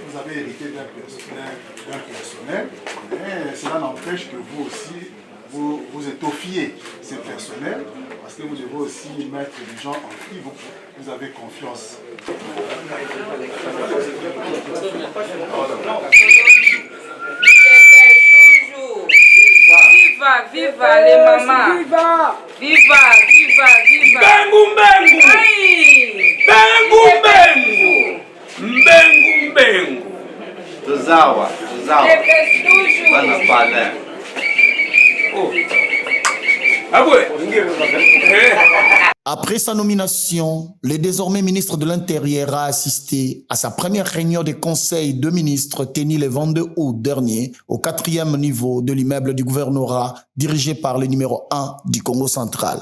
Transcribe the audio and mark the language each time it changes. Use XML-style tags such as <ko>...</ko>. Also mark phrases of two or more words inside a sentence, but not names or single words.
<fr>Vous avez hérité d'un personnel, mais cela n'empêche que vous aussi, vous étoffiez ces personnels, parce que vous devez aussi mettre des gens en qui vous avez confiance. Viva, viva les mamans. Viva, viva, viva, viva. Bengu, bengu. Bengu, bengu. Bengu, bengu. Tuzawa. Bana pale. Oh. Après sa nomination, le désormais ministre de l'Intérieur a assisté à sa première réunion de conseil de ministres tenue le 22 août dernier au 4e niveau de l'immeuble du gouvernorat dirigé par le numéro 1 du Congo central.</fr>